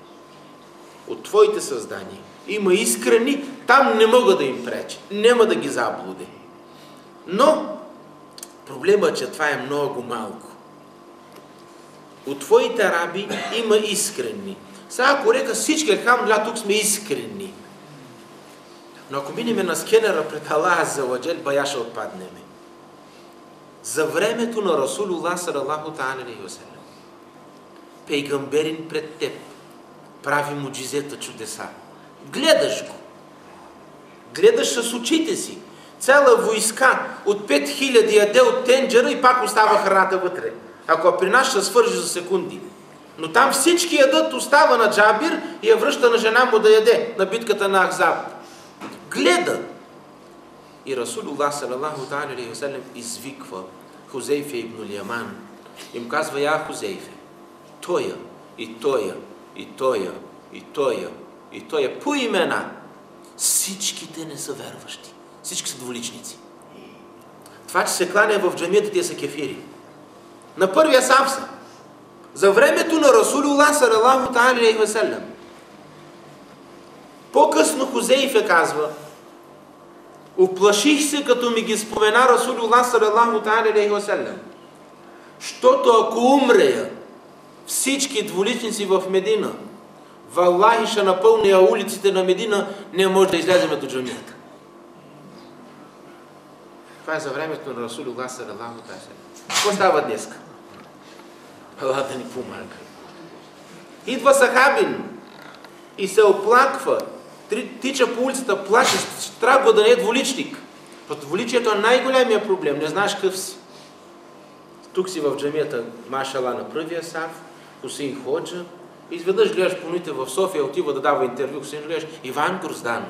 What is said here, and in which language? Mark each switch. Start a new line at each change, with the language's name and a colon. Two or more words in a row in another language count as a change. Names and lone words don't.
Bulgarian: От твоите създания има искрени, там не мога да им преча, няма да ги заблудя. Но проблемът е, че това е много малко. От твоите раби има искрени. Сега ако река всички, алхамдулилlah, тук сме искрени. Но ако минеме на скенера пред
Arabic: الله عز وجل,
Bulgarian: бая ще отпаднеме. За времето на
Arabic: رسول الله صلى الله عليه وسلم,
Bulgarian: пейгамберин пред теб прави муджизета, чудеса. Гледаш го. Гледаш с очите си. Цяла войска от 5000 яде от тенджера и пак остава храната вътре. Ако при нас ще свържи за секунди. Но там всички ядат, остава на Джабир и я връща на жена му да яде на битката на Ахзаб. Гледа. И
Arabic: رسول الله صلى الله عليه وسلم
Bulgarian: извиква Хузейфе ибн Яман. Им казва, я Хузейфе, тоя, и тоя, и тоя, и тоя, и тоя, по имена. Всичките не са верващи. Всички са дволичници. Това, че се кланя в джамията, те са кефири. На първия сам са. За времето на
Arabic: رسول الله صلى الله عليه وسلم.
Bulgarian: По-късно Хузейфе казва, Уплаших се, като ми ги спомена
Arabic: رسول الله صلى الله تعالى عليه وسلم.
Bulgarian: Щото ако умрея всички двуличници в Медина, валлахи ще напълня улиците на Медина, не може да излеземе до джамията. Това е за времето на
Arabic: رسول الله صلى الله تعالى سلام.
Bulgarian: Какво става днеска? Аллах да ни помага. Идва сахабин и се оплаква, тича по улицата, плаче, трябва да не е двуличник. Двуличието е най-големия проблем, не знаеш къв си. Тук си в джамията, машала, на първия саф, Хусейн Ходжа, изведнъж гледаш по новините в София, отива да дава интервю, Хусейн, гледаш Иван Грозданов.